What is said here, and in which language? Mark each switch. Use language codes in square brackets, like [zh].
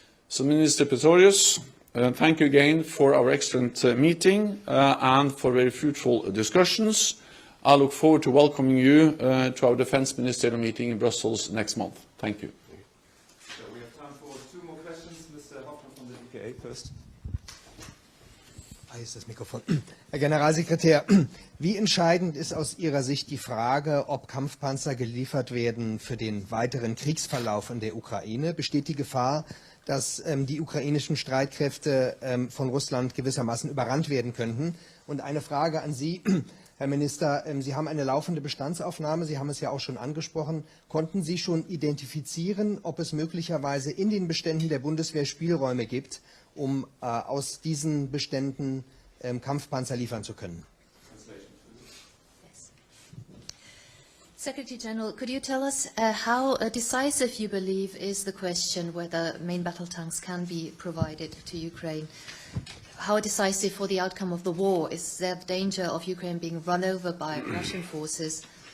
[en] So Minister Pistorius, thank you again for our excellent meeting and for very fruitful discussions. I look forward to welcoming you to our Defence Ministerial meeting in Brussels next month. Thank you. So we have time for 2 more questions. Mr. Hoffmann from the DPA first. [de] Hier ist das Mikrofon. Herr Generalsekretär, wie entscheidend ist aus Ihrer Sicht die Frage, ob Kampfpanzer geliefert werden für den weiteren Kriegsverlauf in der Ukraine? Besteht die Gefahr, dass die ukrainischen Streitkräfte von Russland gewissermaßen überrannt werden könnten? Und eine Frage an Sie, Herr Minister, Sie haben eine laufende Bestandsaufnahme, Sie haben es ja auch schon angesprochen. Konnten Sie schon identifizieren, ob es möglicherweise in den Beständen der Bundeswehr Spielräume gibt, um aus diesen Beständen Kampfpanzer liefern zu können? [en] Secretary General, could you tell us how decisive you believe is the question whether main battle tanks can be provided to Ukraine? How decisive for the outcome of the war? Is there the danger of Ukraine being run over by Russian forces?